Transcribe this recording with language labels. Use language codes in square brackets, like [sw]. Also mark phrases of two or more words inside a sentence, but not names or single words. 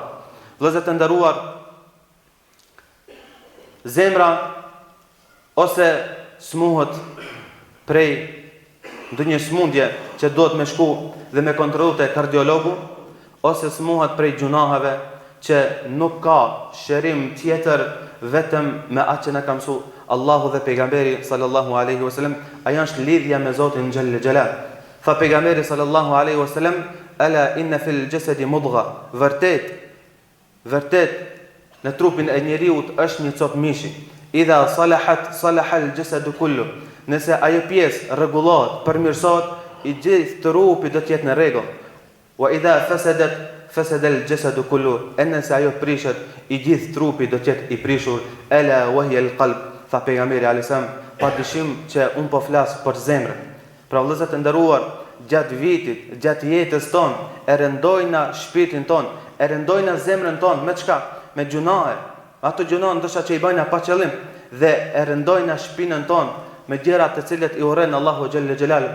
[sq] Vëllezër të nderuar, zemra ose smuhet prej ndonjë smundje që duhet me shku dhe me kontrollu te kardiologu, ose smuhet prej gjunaheve që nuk ka shërim tjetër vetëm me atë që na ka mësu Allahu dhe pejgamberi [ar] صلى الله عليه وسلم. [sq] Ajo është lidhja me Zotin [ar] جل جلاله. [sq] Tha pejgamberi [ar] صلى الله عليه وسلم ألا إن في الجسد مضغة, [sq] vërtet në trupin e njeriut është një cop mishi. [ar] إذا صلحت صلح الجسد كله. [sq] Nëse ajo pjesë rregullohet, përmirësohet, i gjithë trupi do të jetë në rregull. [ar] وإذا فسدت فسد الجسد كله. [sq] Nëse ajo prishet, i gjithë trupi do të jetë i prishur. [ar] ألا وهي القلب. [sq] Tha pejgamberi [ar] عليه السلام, [sq] pa dyshim që un po flas për zemrën. Pra vëllezër të nderuar, gjatë vitit, gjatë jetës tonë, e rëndojna shpirtin tonë, e rëndojna zemrën tonë, me çka? Me gjunahe. Ato gjunahe ndoshta që i bëjna pa qëllim, dhe e rëndojna shpinën tonë me gjëra të cilet i urren Allahu [ar] جل جلاله.